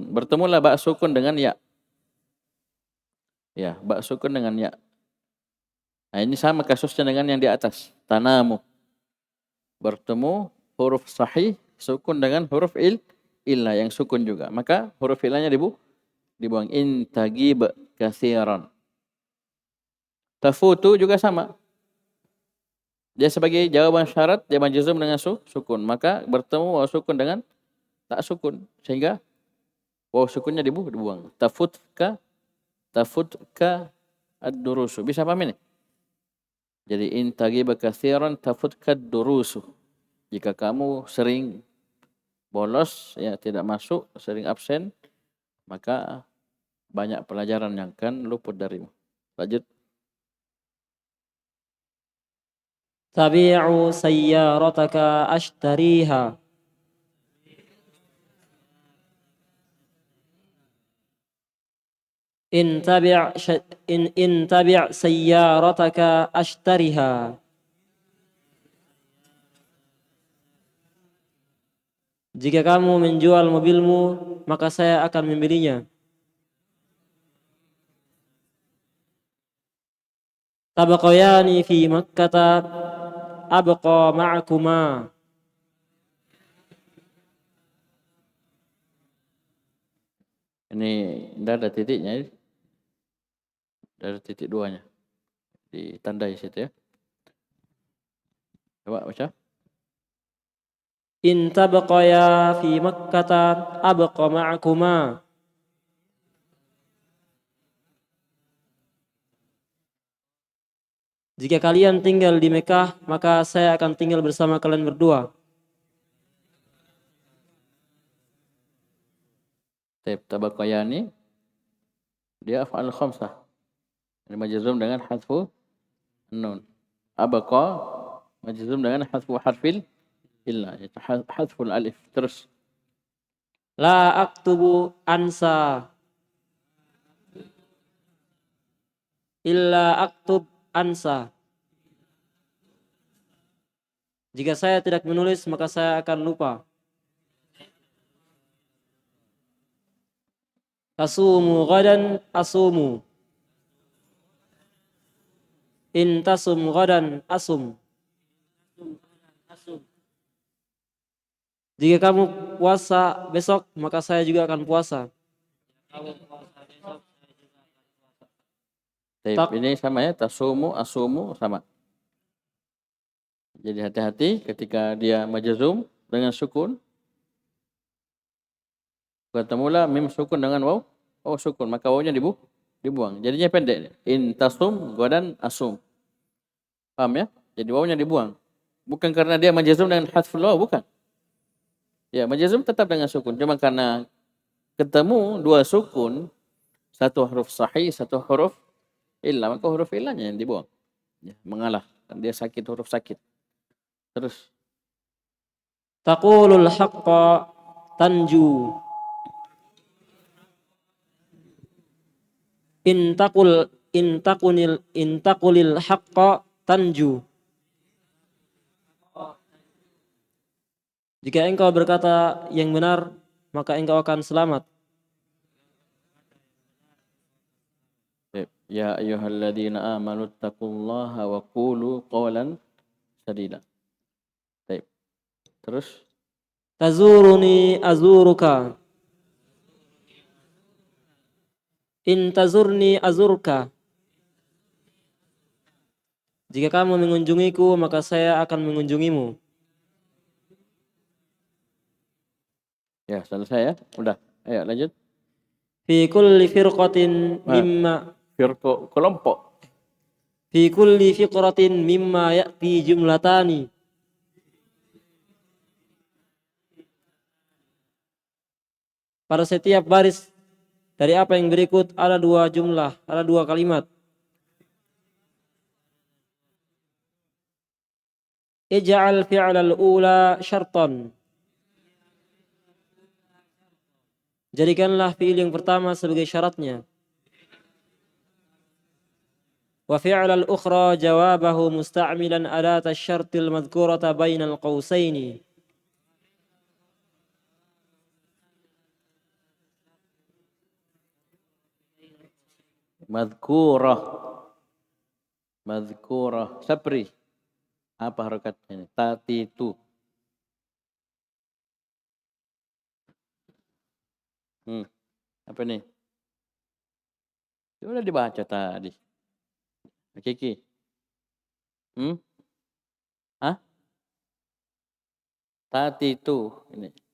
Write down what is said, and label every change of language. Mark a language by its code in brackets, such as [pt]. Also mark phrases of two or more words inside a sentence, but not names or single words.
[id] Bertemulah ba sukun dengan ya. Ya, ba sukun dengan ya. Nah, ini sama kasusnya dengan yang di atas. Tanamu. Bertemu huruf sahih sukun dengan huruf illah yang sukun juga. Maka huruf illahnya dibuang. [ar] إن تغب كثيرا. [id] Tafutu juga sama. Dia sebagai jawaban syarat, dia majzum dengan sukun. Maka bertemu waw sukun dengan tak sukun. Sehingga waw sukunnya dibuang. [ar] تفتك الدروس. [id] Bisa paham ini? Jadi [ar] إن تغب كثيرا تفتك الدروس. [id] Jika kamu sering bolos, ya tidak masuk, sering absen, maka banyak pelajaran yang akan luput darimu. Lanjut. [ar] تبيع سيارتك أشتريها. إن تبع سيارتك أشترها. [id] Jika kamu menjual mobilmu, maka saya akan membelinya. [ar] تبقيان في مكة أبقى معكما. [id] Ini tidak ada titiknya. Ada titik duanya. Ditandai situ ya. Coba baca. [ar] إن تبقيا في مكة أبق معكما. [id] Jika kalian tinggal di Mekah, maka saya akan tinggal bersama kalian berdua. Tabaqayani dia [ar] أفعال خمسة. [id] Ini majzum dengan [ar] حذف نون. [id] Abqa majzum dengan [ar] حذف حرف العلة, [id] yaitu [ar] حذف الألف. [id] Terus [ar] لا أكتب أنسى إلا أكتب أنس. [id] Jika saya tidak menulis, maka saya akan lupa. [ar] تصوم غدا أصوم. إن تصم غدا أصم. [id] Jika kamu puasa besok, maka saya juga akan puasa. ini sama ya, tasumu, asumu sama. Jadi hati-hati ketika dia majzum dengan sukun. Ketemulah mim sukun dengan waw, sukun, maka wawnya dibuang. Jadinya pendek. [ar] إن تصم غدا أصم. [id] Paham ya? Jadi wawnya dibuang. Bukan karena dia majzum dengan hadful waw, bukan. Ya, majzum tetap dengan sukun. Cuma karena ketemu dua sukun, satu huruf sahih, satu huruf illa, maka huruf illanya yang dibuang. Ya, mengalah. Dia sakit, huruf sakit. Terus. [ar] تقول الحق تنج. إن تقل الحق تنج. [id] Jika engkau berkata yang benar, maka engkau akan selamat. [ar] يا أيها الذين آمنوا اتقوا الله وقولوا قولا سديدا. [id] Baik. Terus [ar] تزورني أزورك إن تزرني أزرك. [id] Jika kamu mengunjungiku, maka saya akan mengunjungimu. ya, selesai ya. Udah. Ayo lanjut. [ar] في كل فرقة مما [id] Kelompok. [ar] في كل فقرة مما يأتي جملتان. [id] Pada setiap baris dari apa yang berikut ada dua jumlah, ada dua kalimat. [ar] اجعل الفعل الأول شرطا. [id] Jadikanlah fi'il yang pertama sebagai syaratnya. [ar] وفعل الأخرى جوابه مستعملا أداة الشرط المذكورة بين القوسين. Madhkurah. Sabri. [id] Apa harokatnya ini? Tatitu. Apa nih? Sudah dibaca tadi. Kiki. Hah? Tatitu. Ini.